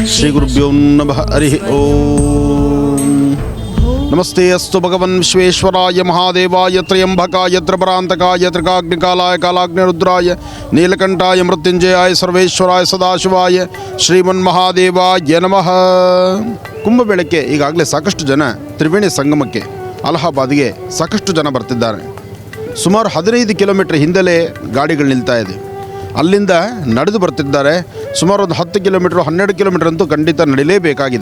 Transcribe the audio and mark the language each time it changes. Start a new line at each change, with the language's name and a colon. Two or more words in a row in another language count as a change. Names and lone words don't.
Sanskrit: श्रीगुरुभ्यो नमः हरि ओम। नमस्ते अस्तु भगवन् विश्वेश्वराय महादेवाय त्र्यंबकाय त्रिपुरान्तकाय त्रिकाग्निकालाय कालाग्निरुद्राय नीलकंठाय मृत्युंजयाय सर्वेश्वराय सदाशिवाय ಶ್ರೀಮನ್ಮಹಾದೇವಾಯ ನಮಃ।
Kannada: ಕುಂಭಮೇಳಕ್ಕೆ ಈಗಾಗಲೇ ಸಾಕಷ್ಟು ಜನ ತ್ರಿವೇಣಿ ಸಂಗಮಕ್ಕೆ ಅಲಹಾಬಾದ್ಗೆ ಸಾಕಷ್ಟು ಜನ ಬರ್ತಿದ್ದಾರೆ. ಸುಮಾರು 15 ಕಿಲೋಮೀಟರ್ ಹಿಂದಲೇ ಗಾಡಿಗಳು ನಿಲ್ತಾ ಇದೆ. ಅಲ್ಲಿಂದ ನಡೆದು ಬರ್ತಿದ್ದಾರೆ. ಸುಮಾರು ಒಂದು 10 ಕಿಲೋಮೀಟರ್ 12 ಕಿಲೋಮೀಟರ್ ಅಂತೂ ಖಂಡಿತ ನಡಿಲೇಬೇಕಾಗಿದೆ.